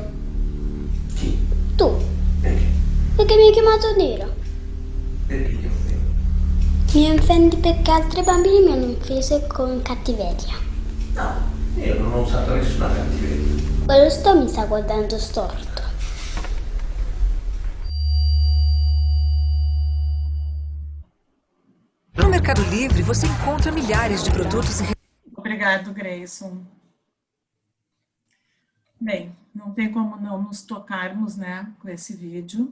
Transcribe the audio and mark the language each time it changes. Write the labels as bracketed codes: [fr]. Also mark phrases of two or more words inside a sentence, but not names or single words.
[it] Chi? Tu. Perché? Perché mi hai chiamato nero. Perché ti offendo? Mi offendi perché altri bambini mi hanno offeso con cattiveria. No, io non ho usato nessuna cattiveria. Quello mi sta guardando storto. [pt] No Mercado Livre, você encontra milhares de produtos e... Obrigado, Grayson. Bem, não tem como não nos tocarmos, né, com esse vídeo.